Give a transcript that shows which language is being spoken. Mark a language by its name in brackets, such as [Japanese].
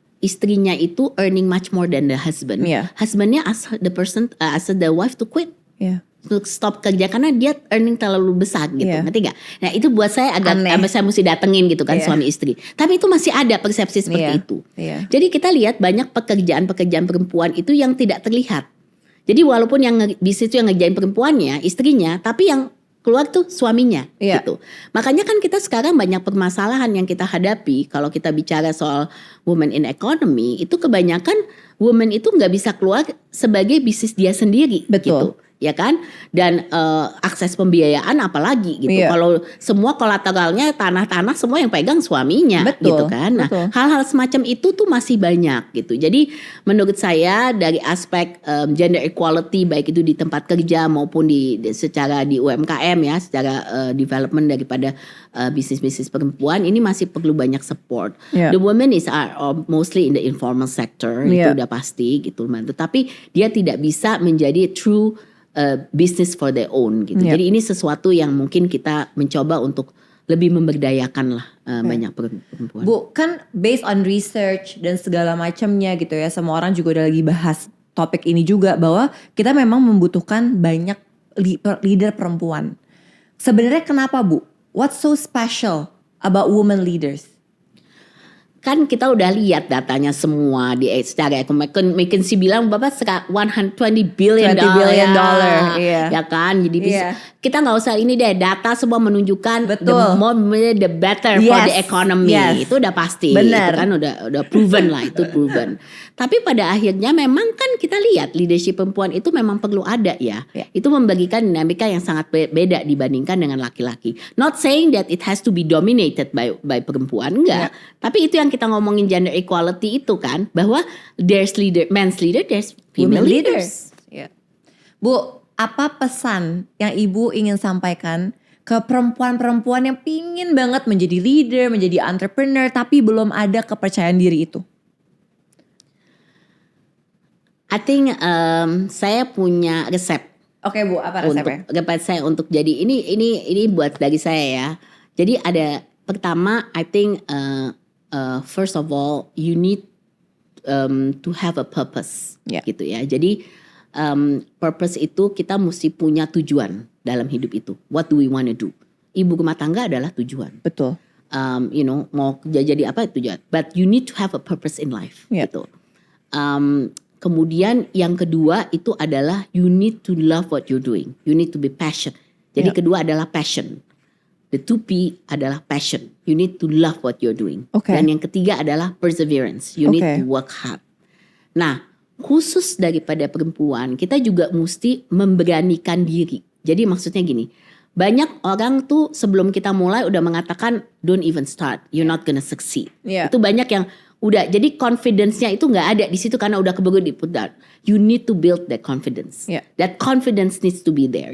[Indonesian] istrinya itu [English] earning much more than the husband. Yeah. Husbandnya ask the wife to quit. Yeah. [Indonesian] Untuk stop kerja karena dia earning terlalu besar gitu, Iya. ngerti gak? Nah itu buat saya agak Aneh. saya mesti datengin gitu kan Iya. suami istri. Tapi itu masih ada persepsi seperti Iya. itu. Iya. Jadi kita lihat banyak pekerjaan perempuan itu yang tidak terlihat. Jadi walaupun yang bisnis itu yang ngerjain perempuannya, istrinya, tapi yang keluar tuh suaminya Iya. gitu. Makanya kan kita sekarang banyak permasalahan yang kita hadapi kalau kita bicara soal [English] women in economy, [Indonesian] itu kebanyakan women itu nggak bisa keluar sebagai bisnis dia sendiri. Betul. Gitu. Ya kan, dan akses pembiayaan apalagi gitu. Iya. Kalau semua kolateralnya tanah-tanah semua yang pegang suaminya, Betul, gitu kan. Nah, betul. hal-hal semacam itu tuh masih banyak gitu. Jadi menurut saya dari aspek [English] gender equality [Indonesian] baik itu di tempat kerja maupun secara di UMKM ya, secara development daripada bisnis-bisnis perempuan ini masih perlu banyak support. Iya. [English] The women are mostly in the informal sector, [Indonesian] Iya. itu udah pasti gitu. Tapi dia tidak bisa menjadi [English] true business for their own [Indonesian] gitu. [English] Yeah. [Indonesian] Jadi ini sesuatu yang mungkin kita mencoba untuk lebih memberdayakan lah banyak perempuan. Bu, kan [English] based on research [Indonesian] dan segala macamnya gitu ya, semua orang juga udah lagi bahas topik ini juga bahwa kita memang membutuhkan banyak leader perempuan. Sebenarnya kenapa Bu? [English] What's so special about women leaders? [Indonesian] Kan kita udah lihat datanya semua di secara ekonomi. McKinsey bilang Bapak 120 billion dollar, iya. ya kan. Jadi Iya. kita nggak usah ini deh, data semua menunjukkan the Betul. [English] more the better for the Yes, economy. yes. [Indonesian] Itu udah pasti. Benar. Itu kan udah proven lah, itu proven. Tapi pada akhirnya memang kan kita lihat leadership perempuan itu memang perlu ada ya. Iya. Itu memberikan dinamika yang sangat beda dibandingkan dengan laki-laki. [English] Not saying that it has to be dominated by [Indonesian] perempuan, enggak. Tapi itu yang kita ngomongin gender equality itu kan, bahwa [English] there's men's leader, there's female Women leaders. [Indonesian] Ya. Bu, apa pesan yang Ibu ingin sampaikan ke perempuan-perempuan yang pingin banget menjadi leader, menjadi entrepreneur, tapi belum ada kepercayaan diri itu? [English] I think [Indonesian] saya punya resep Oke Bu, apa resepnya? untuk jadi ini buat dari saya ya. Jadi ada pertama, [English] I think first of all you need to have a purpose, Yeah. [Indonesian] gitu ya. Jadi purpose itu kita mesti punya tujuan dalam hidup itu. [English] What do we want to do? [Indonesian] Ibu rumah tangga adalah tujuan. Betul. Mau jadi apa tujuan? [English] But you need to have a purpose in life, Yeah. [Indonesian] gitu. Kemudian yang kedua itu adalah [English] you need to love what you're doing. You need to be passionate. [Indonesian] Jadi [English] Yeah. [Indonesian] kedua adalah passion. The 2P adalah passion. [English] You need to love what you're doing. Okay. [Indonesian] Dan yang ketiga adalah perseverance. [English] You need Okay. to work hard. [Indonesian] Nah, khusus daripada perempuan, kita juga mesti memberanikan diri. Jadi maksudnya gini, banyak orang tuh sebelum kita mulai udah mengatakan [English] don't even start, you're not gonna succeed. Yeah. [Indonesian] Itu banyak yang udah, jadi confidence-nya itu nggak ada di situ karena udah keburu di put down. [English] You need to build that confidence. Yeah. That confidence needs to be there.